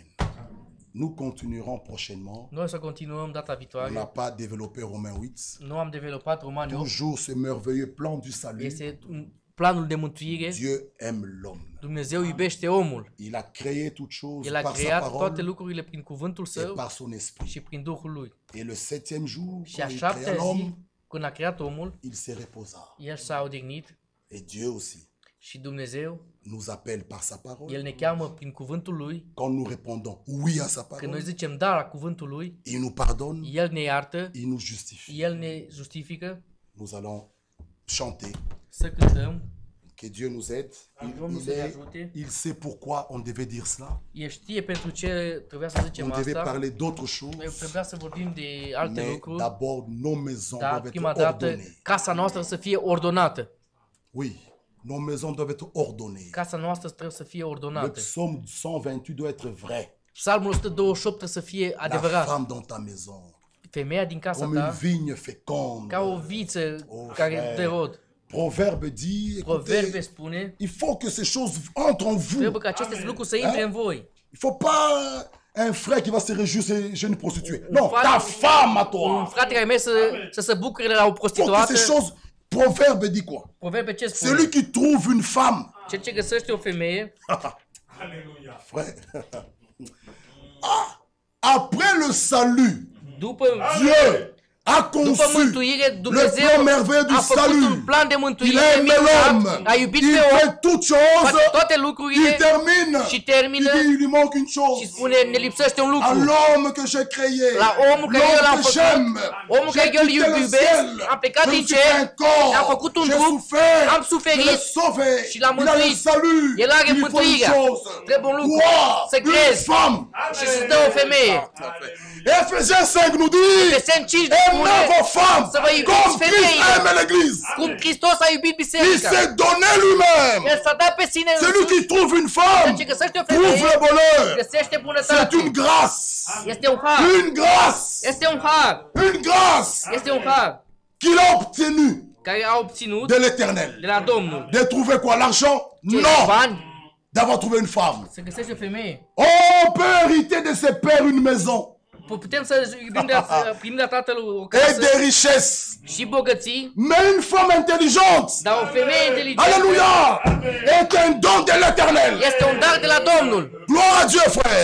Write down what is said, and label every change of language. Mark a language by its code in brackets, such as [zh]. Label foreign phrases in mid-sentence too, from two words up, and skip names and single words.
[fr] Nous continuerons prochainement. [ro] Noi o să continuăm data [fr] On n'a [ro] viitoare. [fr] pas développé Romains 8. [ro] Nu am dezvoltat Romani 8. [fr] Toujours ce merveilleux plan du salut. [ro] Este planul de mântuire. [fr] Dieu aime l'homme. [ro] Dumnezeu iubește omul. [fr] Il a créé toutes choses [ro] El a [fr] par sa [ro] creat toate [fr] parole [ro] lucrurile prin cuvântul [fr] et [ro] său [fr] par son esprit. [ro] și prin Duhul lui. [fr] Et le septième jour, [ro] Și a [fr] quand il créa [ro] șaptea zi, [fr] l'homme, [ro] când a creat omul, [fr] il se reposa. [ro] el s-a odihnit [fr] Et Dieu aussi [ro] și Dumnezeu, [fr] nous appelle par sa parole. [ro] el ne cheamă prin cuvântul lui. [fr] Quand nous répondons oui à sa [ro] Când noi [fr] parole, [ro] zicem da la cuvântul lui, [fr] il nous pardonne, [ro] el ne iartă, [fr] il nous justifie. [ro] el ne justifică. [fr] Nous allons chanter. [ro] Să cântăm. [fr] Que Dieu nous aide. [ro] Domnul să ne ajute. [fr] Il sait pourquoi on devait dire cela. [ro] El știe pentru ce trebuia să zicem [fr] On devait [ro] asta. [fr] parler d'autres [ro] Noi [fr] choses. [ro] trebuia să vorbim de alte [fr] Mais [ro] lucruri, [fr] d'abord, nos maisons [ro] dar [fr] doivent [ro] prima [fr] être [ro] dată [fr] ordonnées. [ro] casa noastră să fie ordonată. [fr] Oui, nos maisons doivent être ordonnées. [ro] Casa noastră trebuie să fie [fr] Le [ro] ordonată. [fr] psaume 128 doit être vrai. [ro] Psalmul 128 trebuie să fie [fr] La [ro] adevărat. [fr] femme dans ta maison, [ro] Femeia din casa [fr] comme une [ro] ta, [fr] vigne féconde. [ro] ca o viță Oh, care [fr] frère. [ro] dă rod. [fr] Proverbe dit, [ro] Proverbe [fr] écoutez, [ro] spune, [fr] il faut que ces choses entrent en vous. [ro] trebuie ca aceste lucruri să intre în voi. [fr] Il faut pas un frère qui va se réjouir, c'est jeune prostituée. Non, frère- ta femme à [ro] Un [fr] toi. [ro] frate care merge să se bucure la o [fr] Il faut que [ro] prostituată. [fr] ces choses... Proverbe dit quoi? [ro] Proverbe ce spune? [fr] Celui qui trouve une femme. [ro] Cel ce găsește o femeie, [fr] Frère. Ah, après le salut, [ro] după [fr] Dieu a [ro] După [fr] conçu [ro] mântuire, [fr] le [ro] Dumnezeu [fr] plan merveilleux du [ro] a făcut un [fr] salut. [ro] plan de [fr] Il [ro] mântuire [fr] a aimé [ro] minunat, [fr] l'homme. [ro] a iubit [fr] Il [ro] pe om, [fr] fait toutes choses. [ro] face toate [fr] Il [ro] lucrurile [fr] termine. [ro] și [fr] Il [ro] termină [fr] dit, il lui manque une [ro] și [fr] chose. [ro] spune, ne lipsește un [fr] À [ro] lucru. [fr] l'homme que j'ai créé. [ro] La omul care eu [fr] L'homme [ro] l-am [fr] que [ro] făcut, [fr] j'aime. [ro] omul [fr] J'ai [ro] care eu îl [fr] quitté le [ro] iubesc, [fr] ciel. [ro] am plecat [fr] Je [ro] din [fr] me suis [ro] cer, [fr] fait un corps. [ro] am făcut un [fr] J'ai [ro] trup, [fr] souffert. [ro] am suferit [fr] Je l'ai sauvé. [ro] și l-am [fr] Il a le [ro] mântuit. [fr] salut. [ro] El are [fr] Il lui faut une [ro] mântuirea. [fr] chose. [ro] Trebuie un lucru, [fr] Croire [ro] să [fr] une [ro] crezi [fr] femme. [ro] și să-ți dă o femeie. [fr] Ephésiens 5 nous dit, [ro] Efeseni 5 [fr] aimez [ro] spune, [fr] vos femmes [ro] să vă iubiți [fr] comme Christ [ro] femeile. [fr] aime l'église. [ro] cum Hristos a iubit [fr] Il [ro] biserica. [fr] s'est donné lui-même. [ro] El s-a dat pe sine [fr] Celui [ro] însuși, [fr] qui trouve une femme [ro] ce găsește o [fr] trouve [ro] femeie, [fr] le bonheur. [ro] găsește [fr] C'est [ro] bunătate. [fr] une grâce. [ro] Este un har. [fr] Une grâce. [ro] Este un har. [fr] Une grâce [ro] Este un har [fr] qu'il a obtenue [ro] care a obținut [fr] de l'éternel. [ro] de la Domnul. [fr] De trouver quoi? L'argent? [ro] Ce? [fr] Non. [ro] Bani. [fr] D'avoir trouvé une femme. [ro] Să găsești o femeie. [fr] On peut hériter de ses pères une maison [ro] Putem să iubim de la, primim de la tatăl o [fr] et [ro] casă [fr] des richesses. [ro] și bogății, [fr] Mais une femme intelligente, [ro] dar o femeie inteligentă [fr] alléluia, est un don de l'éternel. [ro] este un dar de la Domnul. [fr] Gloire à Dieu, frère.